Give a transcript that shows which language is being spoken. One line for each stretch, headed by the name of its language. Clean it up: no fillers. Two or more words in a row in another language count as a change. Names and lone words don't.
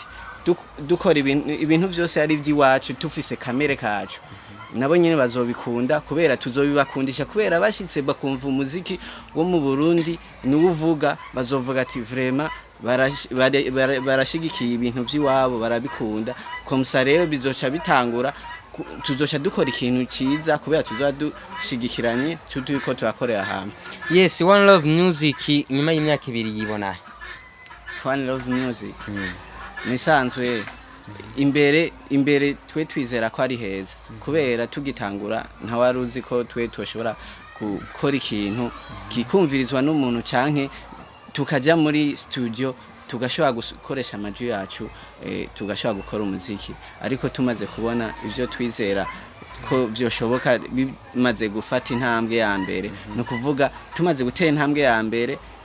Rundi: dukora ibintu byose ari iby'iwacu tufise kamere kacu nabo nyene bazobikunda kubera tuzobibakundisha kubera bashitse bakumva umuziki wo mu Burundi nuvuga bazovuga ati vraiment barashigikiye ibintu vy'iwabo barabikunda komsa rero bizoca bitangura tuzoca dukora ikintu ciza kubera tuzadushigikiranye turiko turakorera hamwe. Yes, One Love Music nyuma y'imyaka 2 yibona. One Love Music misanzwe imbere twe twizera ko ari heza kubera tugitangura nta waruzi ko twe toshobora gukora ikintu kikumvirizwa n'umuntu canke tukaja muri studio tugashobora gukoresha amajwi yacu tugashobora gukora umuziki ariko tumaze kubona ivyo twizera ko byoshoboka bimaze gufata intambwe ya mbere no kuvuga tumaze gutera intambwe ya mbere